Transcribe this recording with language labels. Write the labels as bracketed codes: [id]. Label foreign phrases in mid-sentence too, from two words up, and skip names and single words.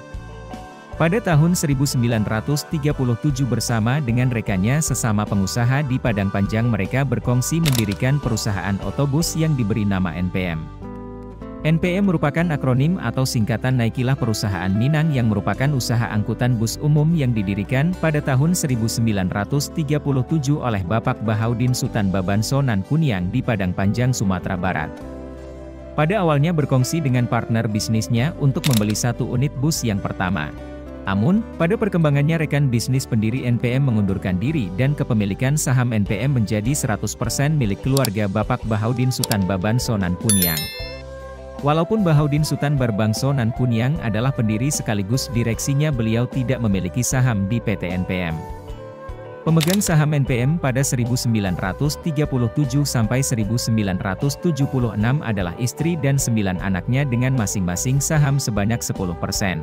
[id] Pada tahun 1937 bersama dengan rekannya sesama pengusaha di Padang Panjang, mereka berkongsi mendirikan perusahaan otobus yang diberi nama NPM. NPM merupakan akronim atau singkatan Naikilah Perusahaan Minang, yang merupakan usaha angkutan bus umum yang didirikan pada tahun 1937 oleh Bapak Bahaudin Sutan Barbangso Nan Kuniang di Padang Panjang, Sumatera Barat. Pada awalnya berkongsi dengan partner bisnisnya untuk membeli satu unit bus yang pertama. Namun, pada perkembangannya rekan bisnis pendiri NPM mengundurkan diri dan kepemilikan saham NPM menjadi 100% milik keluarga Bapak Bahaudin Sutan Barbangso Nan Kuniang. Walaupun Bahaudin Sutan Barbangso Nan Kuniang adalah pendiri sekaligus direksinya, beliau tidak memiliki saham di PT NPM. Pemegang saham NPM pada 1937 sampai 1976 adalah istri dan 9 anaknya dengan masing-masing saham sebanyak 10%.